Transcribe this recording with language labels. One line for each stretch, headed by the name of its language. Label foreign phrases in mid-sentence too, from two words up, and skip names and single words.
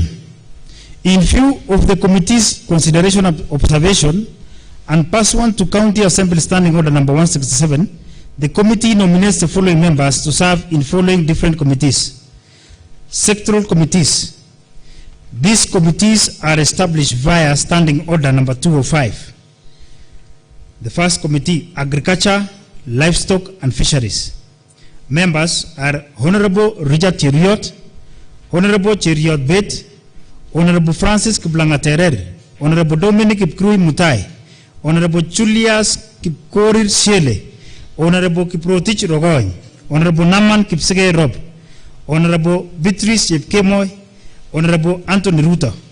English: In view of the committee's consideration of observation and pursuant to County Assembly Standing Order number 167, the committee nominates the following members to serve in following different committees. Sectoral committees. These committees are established via Standing Order number 205. The first committee, Agriculture, Livestock and Fisheries. Members are Honorable Richard Cheruyot, Honorable Cheruyot Bet, Honorable Francis Kiblangaterer, Honorable Dominic Kipkrui Mutai, Honorable Julius Kipkorir Shele, Honorable Kiprotich Rogoy, Honorable Naman Kipsege Rob, Honorable Beatrice Kimoy, Honorable Anthony Ruta.